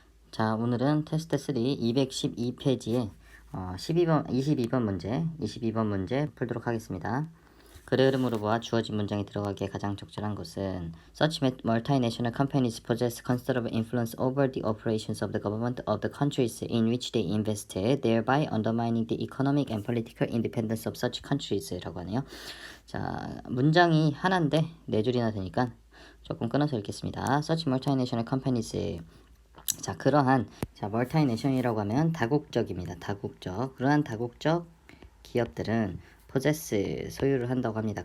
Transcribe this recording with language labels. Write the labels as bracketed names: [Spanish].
[Korean] 자, 오늘은 테스트 3 212페이지에 22번 문제 풀도록 하겠습니다. 글의 흐름으로 보아 주어진 문장이 들어가기에 가장 적절한 것은 [English] Such multinational companies possess considerable influence over the operations of the government of the countries in which they invest, thereby undermining the economic and political independence of such countries [Korean] 라고 하네요. 자, 문장이 하나인데 네 줄이나 되니까 조금 끊어서 읽겠습니다. [English] Such multinational companies, [Korean] 자, 그러한 멀티내셔널이라고 하면 다국적입니다. 다국적. 그러한 다국적 기업들은 possess, 소유를 한다고 합니다.